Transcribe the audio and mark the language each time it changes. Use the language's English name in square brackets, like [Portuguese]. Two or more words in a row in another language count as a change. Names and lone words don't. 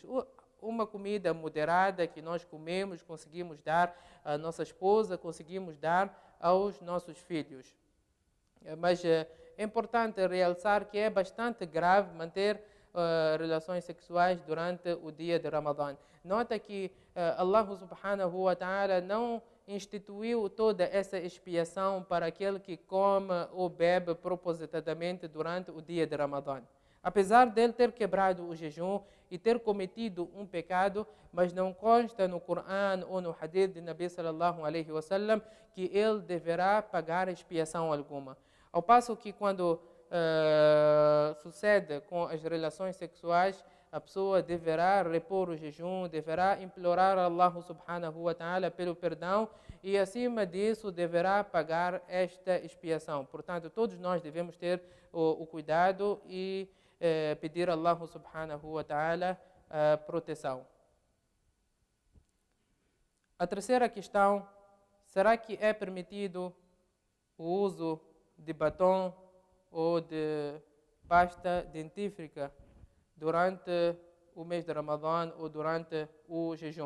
[Portuguese] Uma comida moderada que nós comemos, conseguimos dar à nossa esposa, conseguimos dar aos nossos filhos. Mas é importante realçar que é bastante grave manter relações sexuais durante o dia de Ramadã. Nota que [Arabic] الله سبحانه وتعالى [Portuguese] não instituiu toda essa expiação para aquele que come ou bebe propositadamente durante o dia de Ramadã. Apesar dele ter quebrado o jejum e ter cometido um pecado, mas não consta no Corão ou no Hadith de Nabi [Arabic] صلى الله عليه وسلم [Portuguese] que ele deverá pagar expiação alguma. Ao passo que quando sucede com as relações sexuais, a pessoa deverá repor o jejum, deverá implorar a [Arabic] الله سبحانه وتعالى [Portuguese] pelo perdão e, acima disso, deverá pagar esta expiação. Portanto, todos nós devemos ter o cuidado e pedir a [Arabic] الله سبحانه وتعالى [Portuguese] a proteção. A terceira questão, será que é permitido o uso de batom ou de pasta dentífrica durante o mês de Ramadã ou durante o jejum?